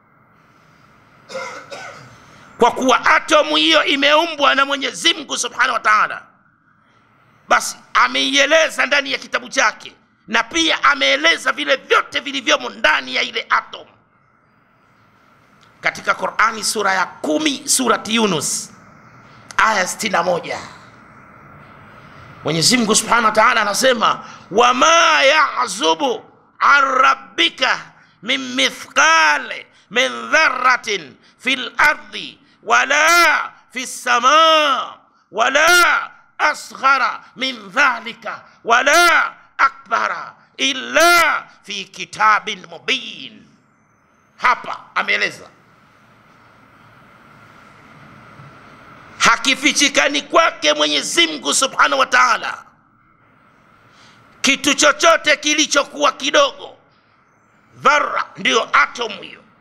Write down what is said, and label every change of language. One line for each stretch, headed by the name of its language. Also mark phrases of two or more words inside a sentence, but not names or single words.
Swahili: Kwa kuwa atomu hiyo imeumbwa na Mwenyezi Mungu
Arabic: سبحانه وتعالى,
Swahili: basi ameieleza ndani ya kitabu chake, na pia ameeleza vile vyote vilivyomo ndani ya ile atom. Katika Qur'ani sura ya 10, surati Yunus aya 61, Mwenyezi Mungu
Arabic: سبحانه وتعالى
Swahili: anasema,
Arabic: وما يعزب عن ربك من مثقال من ذرة في الأرض ولا في السماء ولا أصغر من ذلك ولا أكبر إلا في كتاب مبين.
Swahili: Hapa ameeleza hakifichikani kwake Mwenyezi Mungu
Arabic: سبحانه وتعالى
Swahili: kitu chochote kilichokuwa kidogo. Dharra ndio atom hiyo.